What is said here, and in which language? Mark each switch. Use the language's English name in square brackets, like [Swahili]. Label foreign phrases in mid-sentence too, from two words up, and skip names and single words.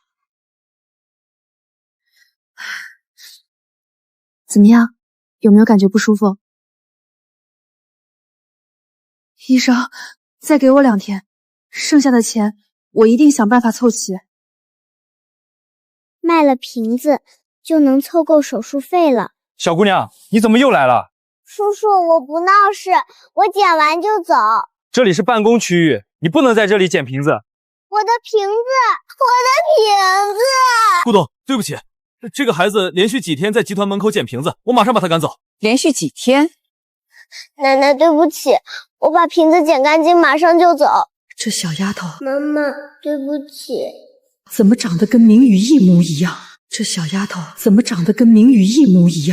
[Chinese] 怎麼樣？有沒有感覺不舒服？醫生，再給我2天，剩下的錢我一定想辦法湊齊。賣了瓶子就能湊夠手術費了。小姑娘，你怎麼又來了？叔叔，我不鬧事，我撿完就走。這裡是辦公區域，你不能在這裡撿瓶子。我的瓶子，我的瓶子！顧董，對不起，這個孩子連續幾天在集團門口撿瓶子，我馬上把他趕走。連續幾天？奶奶，對不起，我把瓶子撿乾淨，馬上就走。這小丫頭，媽媽，對不起。怎麼長得跟明宇一模一樣？這小丫頭怎麼長得跟明宇一模一樣？